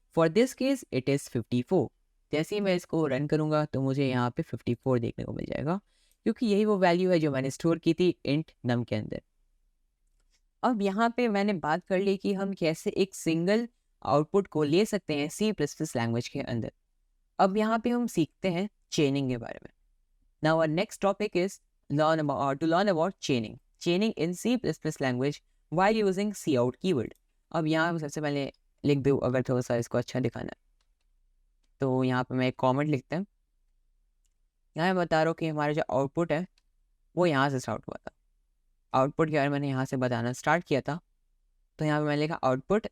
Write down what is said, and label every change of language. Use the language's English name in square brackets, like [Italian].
[English] For this case it is 54। [Hindi] जैसे ही मैं इसको रन करूँगा तो मुझे यहाँ पे 54 देखने को मिल जाएगा, क्योंकि यही वो वैल्यू है जो मैंने स्टोर की थी इंट नम के अंदर। अब यहाँ पे मैंने बात कर ली कि हम कैसे एक सिंगल आउटपुट को ले सकते हैं सी प्लस प्लस लैंग्वेज के अंदर। अब यहाँ पे हम सीखते हैं चेनिंग के बारे में। [English] Now our next topic is to learn about chaining in C++ language while using cout keyword। [Hindi] अब यहाँ पे सबसे पहले लिख दूँ, अगर थोड़ा सा इसको अच्छा दिखाना है तो यहाँ पे मैं एक कमेंट लिखते हैं। यहाँ मैं बता रहा हूँ कि हमारा जो आउटपुट है वो यहाँ से स्टार्ट हुआ था। आउटपुट के बारे में मैंने यहाँ से बताना स्टार्ट किया था, तो यहाँ पे मैंने लिखा आउटपुट।